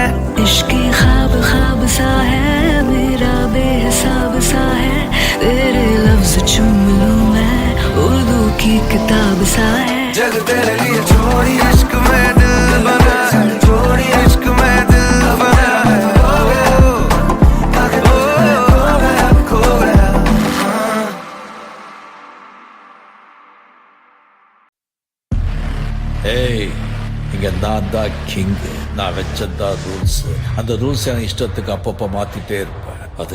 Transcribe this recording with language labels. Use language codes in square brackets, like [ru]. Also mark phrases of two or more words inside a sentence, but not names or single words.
[hi] इश्क ख्वाब ख्वाब सा है मेरा बेहिसाब सा है तेरे लफ्ज चूम लूं मैं उर्दू की किताब सा है जग तेरे लिए छोड़ी इश्क में दिल बना है छोड़ी इश्क में दिल बना है खो गया [ta] ஏய் இங்க நான் தான் கிங் நான் வச்சதான் ரூல்ஸ் அந்த ரூல்ஸ் என் இஷ்டத்துக்கு அப்பப்போ மாத்திட்டே இருப்பேன் அது